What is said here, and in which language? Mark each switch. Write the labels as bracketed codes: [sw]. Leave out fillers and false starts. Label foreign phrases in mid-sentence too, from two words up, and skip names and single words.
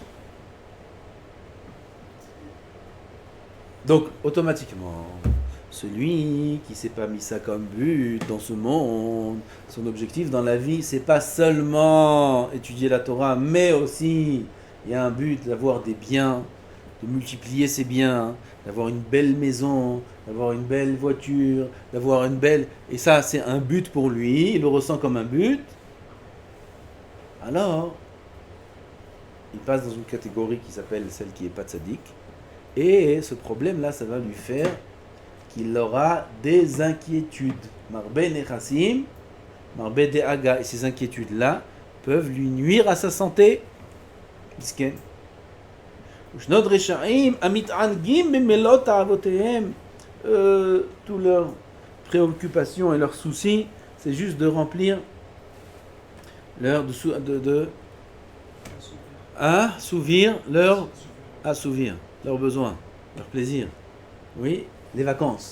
[fr] Donc, automatiquement, celui qui s'est pas mis ça comme but dans ce monde, son objectif dans la vie, c'est pas seulement étudier la Torah, mais aussi, il y a un but d'avoir des biens, de multiplier ses biens, d'avoir une belle maison, d'avoir une belle voiture, d'avoir une belle... Et ça, c'est un but pour lui, il le ressent comme un but. Alors, il passe dans une catégorie qui s'appelle celle qui est pas tzaddik. Et ce problème-là, ça va lui faire qu'il aura des inquiétudes. [he] מרבה נכסים מרבה דאגה. [fr] Et ces inquiétudes-là peuvent lui nuire à sa santé. Misken. [he] ושנות רשעים המתענגים במלאות תאוותיהם. [fr] Toutes leurs préoccupations et leurs soucis, c'est juste de remplir leur assouvir leurs besoins, leurs plaisirs. Oui, les vacances.